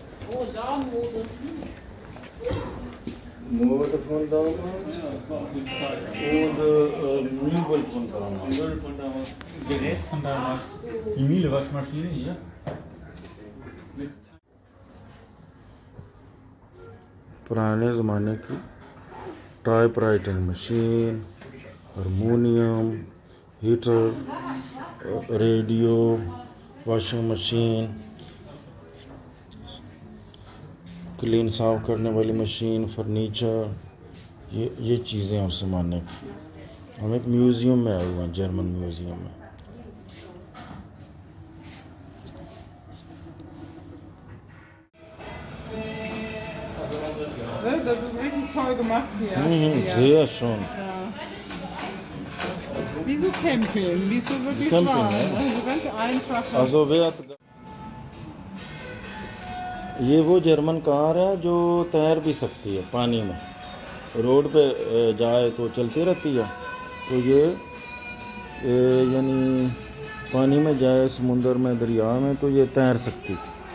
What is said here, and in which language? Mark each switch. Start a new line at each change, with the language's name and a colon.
German: Oh, Samenmode. Mode von damals Ja, das war auch die Zeit. und Möbel von damals. Müll von damals, Gerät von damals. Die Miele-Waschmaschine hier. Mit
Hindi: पुराने ज़माने की type writing machine, harmonium, heater, radio, washing machine, clean साफ करने वाली machine, furniture, ये चीज़ें उस ज़माने की। हम एक म्यूज़ियम में आए हुए हैं, जर्मन म्यूज़ियम में।
German: Das ist richtig toll gemacht hier. sehr schön. Ja. Wie so Camping, wie es so wirklich Camping, war. ja. Also ganz einfach.
Hindi: Also ये वो जर्मन कार है जो तैर भी सकती है पानी में, रोड पे जाए तो चलती रहती है, तो ये यानी पानी में जाए समुंदर में, दरिया में, तो ये तैर सकती थी।